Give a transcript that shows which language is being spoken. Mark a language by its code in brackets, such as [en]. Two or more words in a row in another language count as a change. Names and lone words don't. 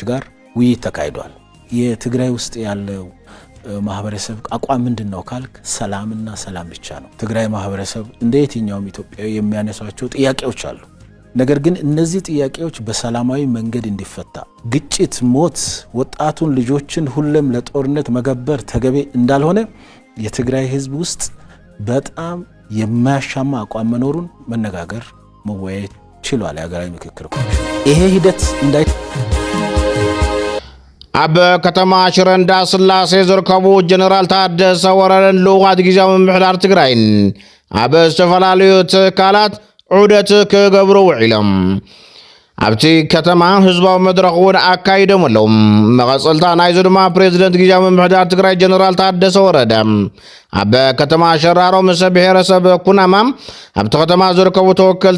[am] ጋር ውይይት ተካሂዷል የትግራይ ውስጥ ያለው ማህበረሰብ አቋም ምንድነው ካልክ ሰላምና ሰላም ብቻ ነው ትግራይ ማህበረሰብ እንደ የትኛውም ኢትዮጵያዊ የሚያነሳቸው ጥያቄዎች አሉ ነገር ግን እነዚህ ጥያቄዎች በሰላማዊ መንገድ እንዲፈታ ግጭት ሞት ወጣቱን ልጆችን ሁሉም ለጦርነት መገበር ተገቢ እንዳልሆነ የትግራይ ህዝብ ውስጥ በጣም የማያሻማ አቋም መኖሩን መነጋገር መወያየት ችሏል የሀገራዊ ምክክር ኮሚሽን ይሄ ሂደት እንዳይ [ti] ኣብ ከተማ ሽረ እንዳስላሴ ዝርከቡ ጀነራል ታደሰ ወረደን ልኡኻት ጊዜያዊ ምምሕዳር ትግራይን ኣብ ዝተፈላለዩ ትካላት ዑደት ክገብሩ ውዒሎም ኣብቲ ከተማ ህዝባዊ መድረኽ እውን ኣካይዶም ኣለዉ መቐፅልታ ናይዚ ድማ ፕሬዚደንት ጊዜያዊ ምምሕዳር ትግራይ ጀነራል ታደሰ ወረደ ኣብ ከተማ ሸራሮ ምስ ብሔረሰብ ኩናማ ኣብቲ ከተማ ዝርከቡ ተወከልቲ